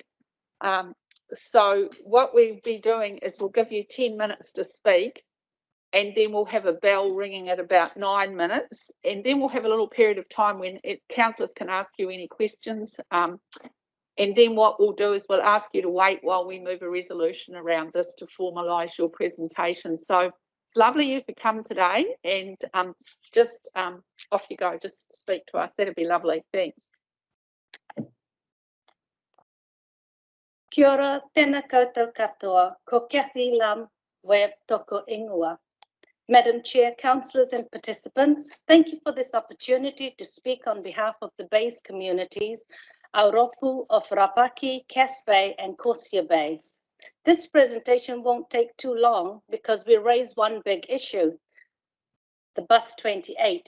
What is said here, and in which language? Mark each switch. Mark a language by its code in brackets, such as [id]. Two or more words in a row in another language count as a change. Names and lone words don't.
[en] So what we'll be doing is we'll give you 10 minutes to speak, and then we'll have a bell ringing at about 9 minutes, and then we'll have a little period of time when councillors can ask you any questions, and then what we'll do is we'll ask you to wait while we move a resolution around this to formalise your presentation. So it's lovely you could come today, and just off you go, just speak to us. That'd be lovely. Thanks. [mi] Kia ora, tēnā koutou katoa, ko Kathy Lum Webb toko ingoa. [en] Madam Chair, councillors and participants, thank you for this opportunity to speak on behalf of the Bays communities, Aotearoa of Rapaki, Cass Bay and Corsia Bay. This presentation won't take too long because we raise one big issue, the bus 28.